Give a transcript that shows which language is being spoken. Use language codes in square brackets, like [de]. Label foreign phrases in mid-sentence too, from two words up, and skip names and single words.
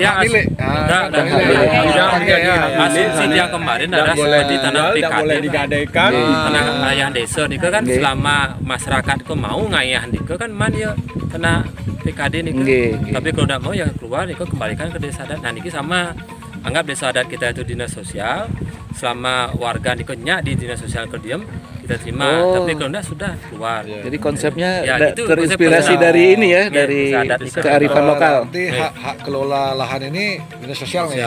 [id] Ya, hak milik. enggak, Bukan enggak. milik. asumsi yang kemarin adalah seperti tanah PKD, digadaikan. tanah ayah desa nih kan selama masyarakat ko mau ngayah nih kan man ya tanah PKD nih tapi kalau tidak mau ya keluar nih kembalikan ke desa adat. Nah niki sama anggap desa adat kita itu dinas sosial, selama warga nih nyak di dinas sosial kerdiam kita terima, tapi kalau tidak sudah keluar. Jadi konsepnya Ya, itu terinspirasi konsep dari ini ya, Iya, dari adat itu. kearifan lokal. Nanti hak kelola lahan ini dinas sosial nih.